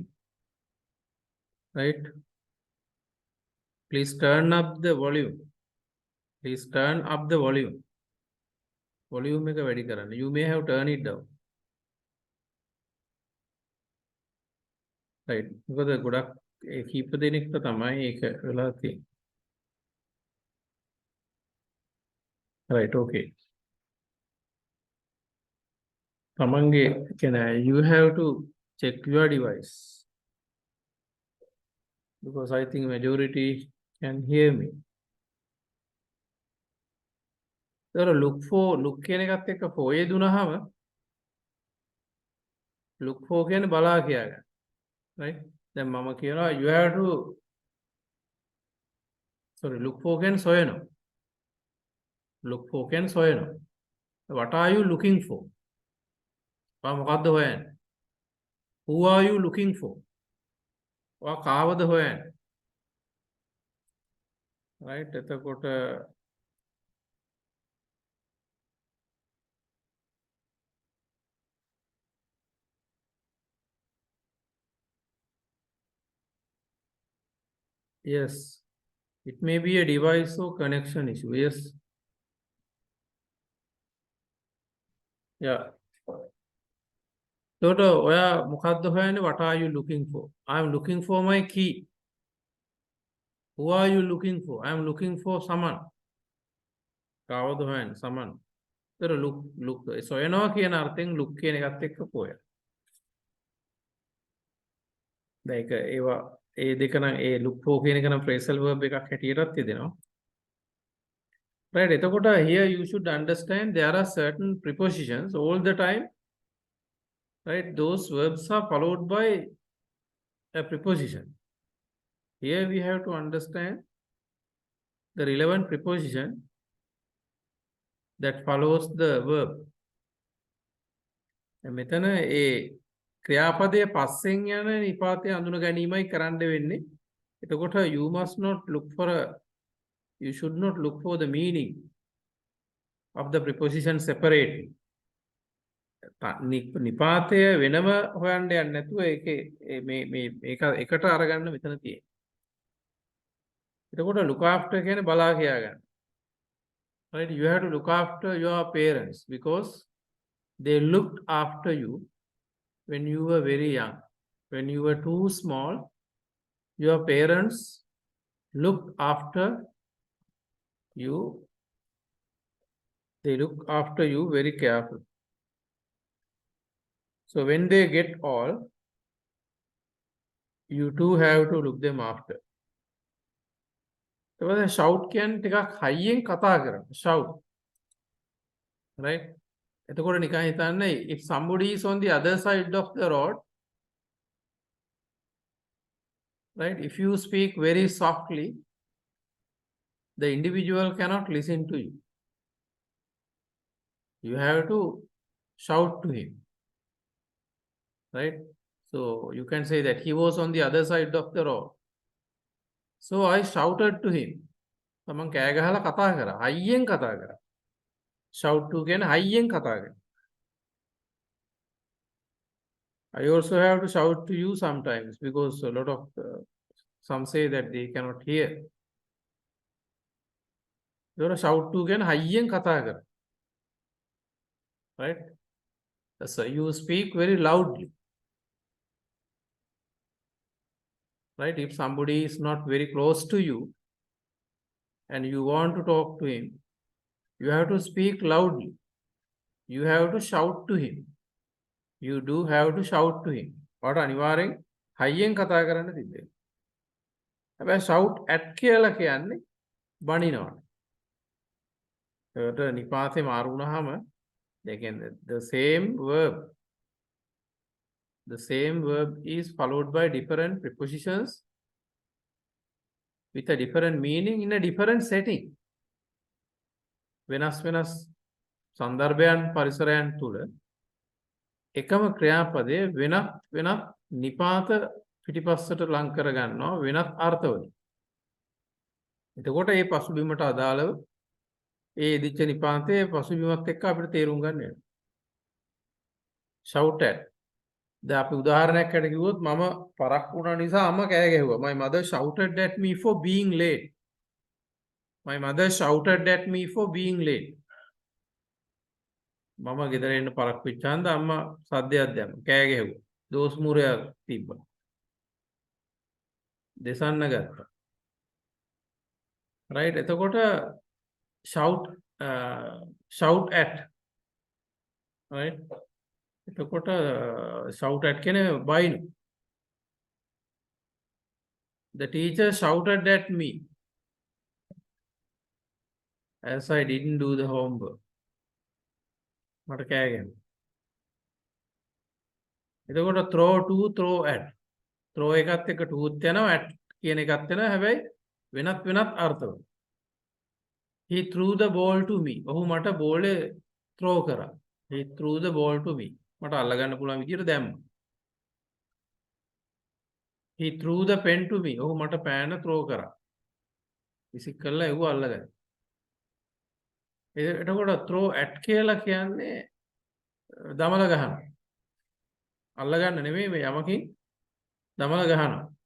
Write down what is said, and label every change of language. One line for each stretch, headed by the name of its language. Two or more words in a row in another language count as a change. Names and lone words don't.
English: right, please turn up the volume. Please turn up the volume.
Sinhala: volume එක වැඩි කරන්න.
English: You may have turned it down.
Sinhala: right මොකද ගොඩක් ඒ කීප දෙනෙක්ට තමයි ඒක වෙලා තියෙන්නේ.
English: right okay.
Sinhala: තමන්ගේ කියන්නේ
English: you have to check your device because I think majority can hear me. so look
Sinhala: කියන එකත් එක්ක for දුනහම
English: look for
Sinhala: කියන්නේ බලා කියාගන්න.
English: right
Sinhala: දැන් මම කියනවා
English: you have to look for
Sinhala: කියන්නේ සොයනවා.
English: look for
Sinhala: කියන්නේ සොයනවා.
English: what are you looking for?
Sinhala: මොකද්ද හොයන්නේ?
English: who are you looking for?
Sinhala: ඔයා කාවද හොයන්නේ?
English: right එතකොට yes, it may be a device or connection issue. yes, yeah.
Sinhala: එතකොට ඔයා මොකද්ද හොයන්නේ?
English: what are you looking for? I am looking for my key. who are you looking for? I am looking for someone.
Sinhala: කාවද හොයන්නේ? someone. එතකොට look සොයනවා කියන අර්ථයෙන් look කියන එකත් එක්ක පොය. දැන් ඒක ඒවා ඒ දෙක නම් ඒ
English: look for
Sinhala: කියන එක නම්
English: phrasal verb
Sinhala: එකක් හැටියටත් යදෙනවා.
English: right එතකොට here you should understand there are certain prepositions all the time. right those verbs are followed by a preposition. here we have to understand the relevant preposition that follows the verb.
Sinhala: මෙතන ඒ ක්‍රියාපදයේ පස්සෙන් යන නිපාතය අඳුන ගැනීමයි කරන්න වෙන්නේ.
English: එතකොට you should not look for the meaning of the preposition separately.
Sinhala: නිපාතය වෙනම හොයන්න යන්න නැතුව මේක එකට අරගන්න මෙතන තියෙන්නේ. එතකොට
English: look after
Sinhala: කියන්නේ බලා කියා ගන්න.
English: right you have to look after your parents because they looked after you when you were very young. when you were too small, your parents looked after you. They look after you very carefully. so when they get old, you too have to look them after.
Sinhala: so shout කියන්නේ ටිකක් හයියෙන් කතා කරන්න. shout.
English: right එතකොට
Sinhala: නිකන් හිතන්න
English: if somebody is on the other side of the road, right if you speak very softly, the individual cannot listen to you. you have to shout to him. right so you can say that he was on the other side of the road, so I shouted to him.
Sinhala: තමන් කෑ ගහලා කතා කරා, හයියෙන් කතා කරා.
English: shout to
Sinhala: කියන්නේ හයියෙන් කතා කරනවා.
English: I also have to shout to you sometimes because a lot of some say that they cannot hear. You shout to again
Sinhala: හයියෙන් කතා,
English: right? So you speak very loudly, right? If somebody is not very close to you and you want to talk to him, you have to speak loudly. You have to shout to him. You do have to shout to him.
Sinhala: What අනිවාර්යෙන් හයියෙන් කතා කරන්න තිබෙනවා. හැබැයි
English: shout at
Sinhala: කියලා කියන්නේ බනිනවා. ඒකට නිපාතේ මාරු වුණාම
English: the same verb is followed by different prepositions with a different meaning in a different setting.
Sinhala: වෙනස් වෙනස් සන්දර්භයන් පරිසරයන් තුල එකම ක්‍රියාපදයේ වෙනත් නිපාත පිටිපස්සට ලං කර ගන්නවා වෙනත් අර්ථවලින්. එතකොට මේ පසුබිමට අදාළව ඒ ඉදිච්ච නිපාතයේ පසුබිමත් එක්ක අපිට තේරුම් ගන්න වෙනවා.
English: shout at.
Sinhala: දැන් අපි උදාහරණයක් අරගෙන කිව්වොත් මම පරක් වුණා නිසා අම්මා කෑ ගැහුවා.
English: My mother shouted at me for being late. My mother shouted at me for being late.
Sinhala: මම ගෙදර එන්න පරක් වෙච්චාන්ද අම්මා සද්දයක් දැම්මා. කෑ ගැහුවා. දෝස් මුරයක් තිබ්බා. දෙසන්න ගත්තා.
English: right එතකොට shout at, right එතකොට shout at කියන්නේ බයින. The teacher shouted at me as I didn't do the homework.
Sinhala: මට කෑ ගැහුවා. එතකොට
English: throw to, throw at.
Sinhala: throw එකත් එක්ක toත් යනවා, at කියන එකත් යනවා. හැබැයි වෙනත් අර්ථවල.
English: He threw the ball to me.
Sinhala: ඔහු මට බෝලේ throw කරා.
English: He threw the ball to me.
Sinhala: මට අල්ල ගන්න පුළුවන් විදියට දැම්මා.
English: He threw the pen to me.
Sinhala: ඔහු මට පෑන throw කරා. විසික් කළා ඒව අල්ලගන්න. එතකොට
English: throw at
Sinhala: කියලා කියන්නේ දමල ගහනවා. අල්ල ගන්න නෙමෙයි මේ යමකින් දමල ගහනවා.